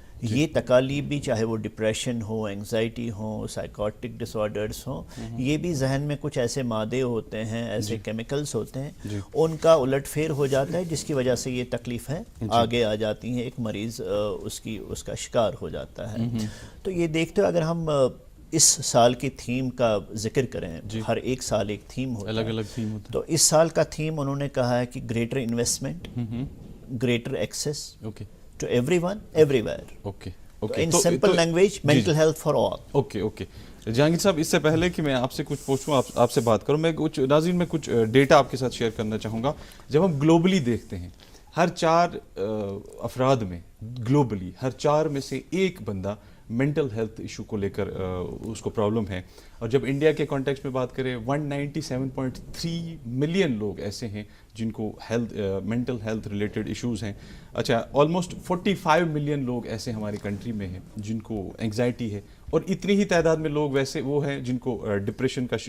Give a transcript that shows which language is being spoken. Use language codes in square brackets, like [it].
[ur] یہ تکالیف بھی، چاہے وہ ڈپریشن ہو، انگزائٹی ہو، سائیکوٹک ڈس آرڈرز ہوں، یہ بھی ذہن میں کچھ ایسے مادے ہوتے ہیں، ایسے کیمیکلز ہوتے ہیں، ان کا الٹ پھیر ہو جاتا ہے، جس کی وجہ سے یہ تکلیفیں آگے آ جاتی ہیں، ایک مریض اس کا شکار ہو جاتا ہے۔ تو یہ دیکھتے ہوئے اگر ہم اس سال کی تھیم کا ذکر کریں، ہر ایک سال ایک تھیم ہوتا ہے، الگ الگ تھیم ہوتا ہے، تو اس سال کا تھیم انہوں نے کہا ہے کہ [en] Greater investment, greater access to everyone everywhere. In simple language, mental health for all. [ur] Okay Jahangir صاحب، اس سے پہلے کہ میں آپ سے کچھ پوچھوں، آپ سے بات کروں، میں کچھ ناظرین میں کچھ ڈیٹا آپ کے ساتھ شیئر کرنا چاہوں گا۔ جب ہم گلوبلی دیکھتے ہیں، ہر 4 افراد میں، گلوبلی ہر 4 میں سے ایک بندہ مینٹل ہیلتھ ایشو کو لے کر اس کو پرابلم ہے۔ اور جب انڈیا کے کانٹیکسٹ میں بات کریں، 197.3 ملین لوگ ایسے ہیں جن کو مینٹل ہیلتھ ریلیٹڈ ایشوز ہیں۔ اچھا، آلموسٹ 45 ملین لوگ ایسے ہماری کنٹری میں ہیں جن کو انگزائٹی ہے، اور اتنی ہی تعداد میں لوگ ویسے وہ ہیں جن کو ڈپریشن